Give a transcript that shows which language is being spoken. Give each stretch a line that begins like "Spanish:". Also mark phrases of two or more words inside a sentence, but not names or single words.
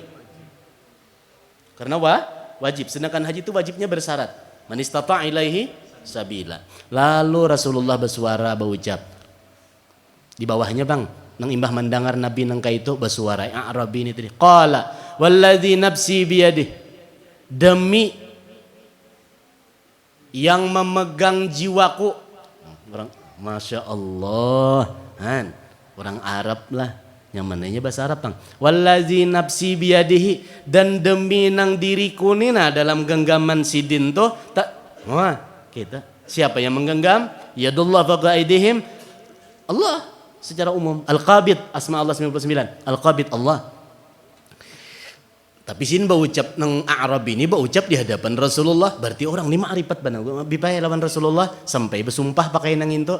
Indonesian: Karena wajib, sedangkan haji itu wajibnya bersyarat.
Arabic: Man istata' ilaihi sabila.
Indonesian: Lalu Rasulullah bersuara berucap.
Banjar: Di bawahnya bang, nang imbah mendengar Nabi nang itu bersuara Arabi ini tadi.
Arabic: Qala walladzi nafsi biyadih.
Indonesian: Demi yang memegang jiwaku. Orang Masya Allah. Orang Arab lah. Nyamannya bahasa Arab bang.
Arabic: Wallazi nafsi biyadihi,
Banjar: dan demi nang diriku nina dalam genggaman sidin tuh kita siapa yang menggenggam?
Arabic: Yadullah fawqa aydihim.
Indonesian: Allah secara umum. Al-Qabid, asma Allah 99. Al-Qabid Allah.
Banjar: Tapi sin baucap nang Arab ini baucap di hadapan Rasulullah, berarti orang ini ma'rifat banang bipaya lawan Rasulullah sampai bersumpah pakai nang itu.